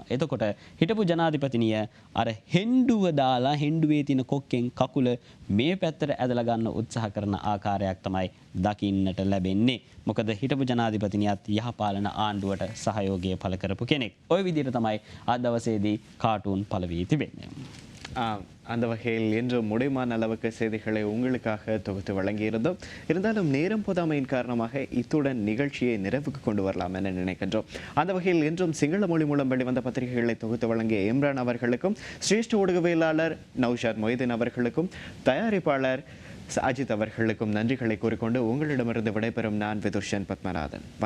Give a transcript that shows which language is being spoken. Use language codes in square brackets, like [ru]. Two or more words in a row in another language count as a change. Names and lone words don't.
[si] එතකොට හිටපු ජනාධිපතිනිය අර හෙන්ඩුව දාලා හෙන්ඩුවේ තියෙන කොක්කෙන් කකුල මේ පැත්තට ඇදලා ගන්න උත්සාහ කරන ආකාරයක් තමයි දකින්නට ලැබෙන්නේ. මොකද හිටපු ජනාධිපතිනියත් යහපාලන ආණ්ඩුවට සහයෝගය පළ කරපු කෙනෙක්. ওই විදිහට තමයි අද දවසේදී කාටුන් පළ වී තිබෙන්නේ. [ta] அந்த வகையில் இன்று முடிமான அளவுக்கு செய்திகளை உங்களுக்காக தொகுத்து வழங்கியிருந்தோம். இருந்தாலும் நேரம் போதாமையின் காரணமாக இத்துடன் நிகழ்ச்சியை நிறைவுக்கு கொண்டு வரலாம் என நினைக்கின்றோம். அந்த வகையில் இன்றும் சிங்கள மொழி மூலம் வெளிவந்த பத்திரிகைகளை தொகுத்து வழங்கிய இம்ரான் அவர்களுக்கும் சிரேஷ்ட ஊடகவியலாளர் நௌஷாத் மொய்தீன் அவர்களுக்கும் தயாரிப்பாளர் அஜித் அவர்களுக்கும் நன்றிகளை கூறிக்கொண்டு உங்களிடமிருந்து விடைபெறும் நான் விதுஷன் பத்மநாதன்.